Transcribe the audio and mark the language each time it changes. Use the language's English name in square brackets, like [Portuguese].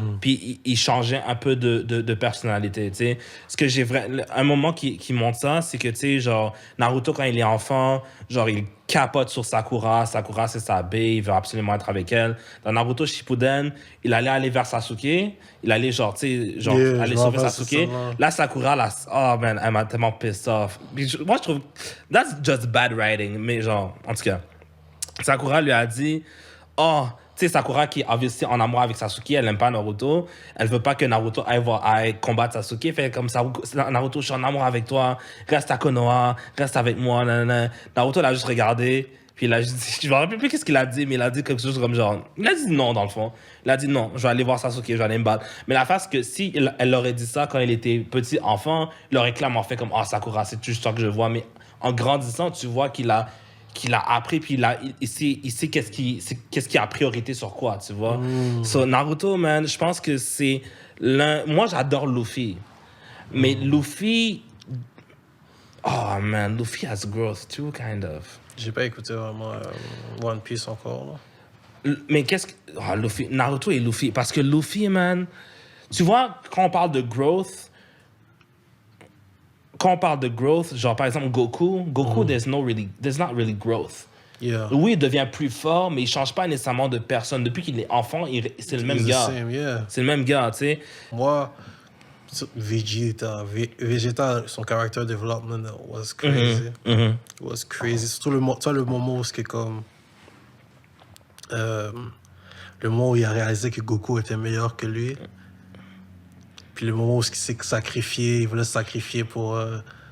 [French] Puis il changeait un peu de personnalité, tu sais. Ce que un moment qui montre ça, c'est que, tu sais, genre, Naruto, quand il est enfant, genre, il capote sur Sakura. Sakura, c'est sa bae, il veut absolument être avec elle. Dans Naruto Shippuden, il allait aller vers Sasuke. Il allait, genre, tu sais, genre, aller sauver Sasuke. Là, Sakura, là, oh, man, elle m'a tellement [English] pissed off. [French] Moi, je trouve, [English] that's just bad writing. [French] Mais, genre, en tout cas, Sakura lui a dit, oh, tu sais, Sakura qui est obviously en amour avec Sasuke, elle n'aime pas Naruto. Elle veut pas que Naruto aille combattre Sasuke. Fait comme ça, Naruto, je suis en amour avec toi. Reste à Konoha, reste avec moi. Nanana. Naruto l'a juste regardé. Puis il a juste dit, je me rappelle plus qu'est-ce qu'il a dit, mais il a dit quelque chose comme genre, il a dit non dans le fond. Il a dit non, je vais aller voir Sasuke, je vais aller me battre. Mais la face que si elle aurait dit ça quand il était petit enfant, il aurait clairement fait comme, ah, Sakura, c'est juste ça que je vois. Mais en grandissant, tu vois qu'il a appris, puis il sait qu'est-ce qui a priorité sur quoi, tu vois. So, Naruto, man, je pense que c'est moi, j'adore Luffy. Mais Luffy... [English] Oh, man, Luffy has growth, too, kind of. [French] J'ai pas écouté vraiment One Piece encore, là. Mais qu'est-ce que... Oh, Luffy, Naruto et Luffy. Parce que Luffy, man... Tu vois, quand on parle de growth... genre par exemple [English] Goku, there's not really growth. Yeah. [French] Oui, il devient plus fort, mais il change pas nécessairement de personne. Depuis qu'il est enfant, c'est le même [English] He's the [French] gars. [English] same, yeah. [French] C'est le même gars, tu sais. Moi, [English] Vegeta, [French] son [English] character development was crazy. It was crazy. [French] Surtout le moment où c'est comme... le moment où il a réalisé que Goku était meilleur que lui. Puis le moment où il s'est sacrifié, il voulait se sacrifier pour eux.